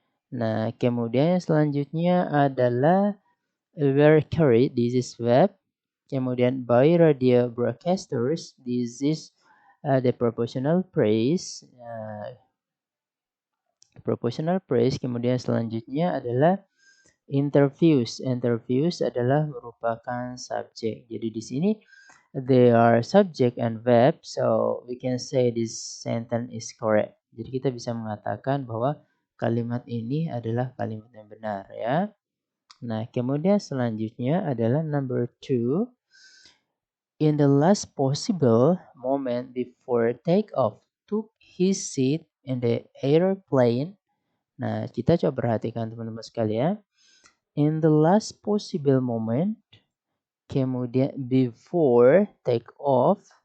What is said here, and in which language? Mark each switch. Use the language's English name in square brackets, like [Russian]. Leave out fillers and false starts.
[Indonesian] Nah, kemudian yang selanjutnya adalah [English] were carried, this is verb. [Indonesian] Kemudian [English] by radio broadcasters, this is the proportional phrase. Proportional phrase. [Indonesian] Kemudian selanjutnya adalah interviews. Interviews adalah merupakan subjek. Jadi di sini [English] they are subject and verb, so we can say this sentence is correct. [Indonesian] Jadi kita bisa mengatakan bahwa kalimat ini adalah kalimat yang benar ya. Nah, kemudian selanjutnya adalah number 2. [English] In the last possible moment before takeoff, took his seat in the airplane. [Indonesian] Nah, kita coba perhatikan teman-teman sekalian. [English] In the last possible moment, [Indonesian] kemudian [English] before take off.